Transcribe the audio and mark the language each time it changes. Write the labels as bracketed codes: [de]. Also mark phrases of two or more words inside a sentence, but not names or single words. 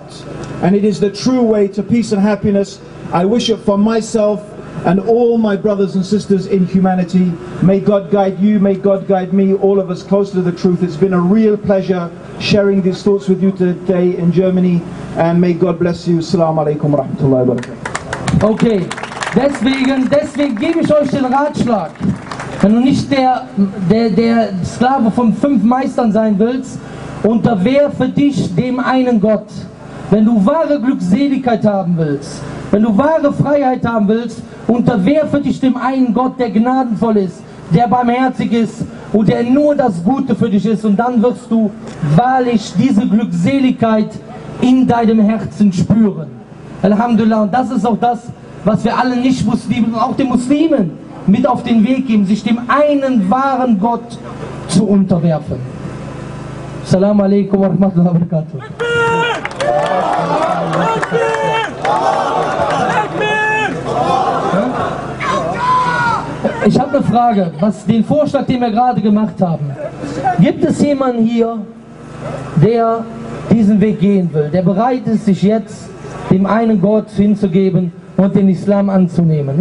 [en] And it is the true way to peace and happiness. I wish it for myself and all my brothers and sisters in humanity. May God guide you, may God guide me, all of us close to the truth. It's been a real pleasure sharing these thoughts with you today in Germany, and may God bless you. [ar] السلام عليكم ورحمة الله وبركاته. [de] Okay, deswegen gebe ich euch den Ratschlag. Wenn du nicht der Sklave von 5 Meistern sein willst, unterwerfe dich dem einen Gott. Wenn du wahre Glückseligkeit haben willst, wenn du wahre Freiheit haben willst, unterwerfe dich dem einen Gott, der gnadenvoll ist, der barmherzig ist und der nur das Gute für dich ist. Und dann wirst du wahrlich diese Glückseligkeit in deinem Herzen spüren. Alhamdulillah, und das ist auch das, was wir alle Nicht-Muslimen und auch den Muslimen mit auf den Weg geben, sich dem einen wahren Gott zu unterwerfen. [ar] السلام عليكم ورحمة الله وبركاته. [de] Ich habe eine Frage, was den Vorschlag, den wir gerade gemacht haben. Gibt es jemanden hier, der diesen Weg gehen will, der bereit ist, sich jetzt dem einen Gott hinzugeben und den Islam anzunehmen?